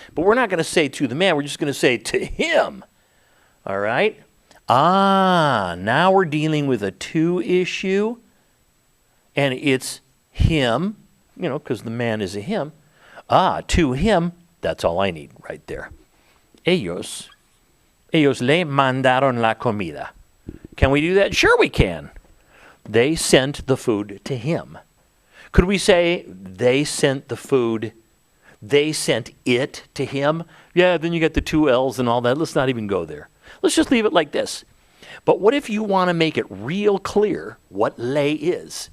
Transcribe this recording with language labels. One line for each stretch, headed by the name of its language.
English: But we're not going to say to the man. We're just going to say to him. All right? Now we're dealing with a to issue. And it's him, because the man is a him. To him. That's all I need right there.
Spanish: Ellos le mandaron la comida.
English: Can we do that? Sure we can. They sent the food to him. Could we say they sent the food, they sent it to him? Yeah, then you get the two L's and all that. Let's not even go there. Let's just leave it like this. But what if you want to make it real clear what lay is?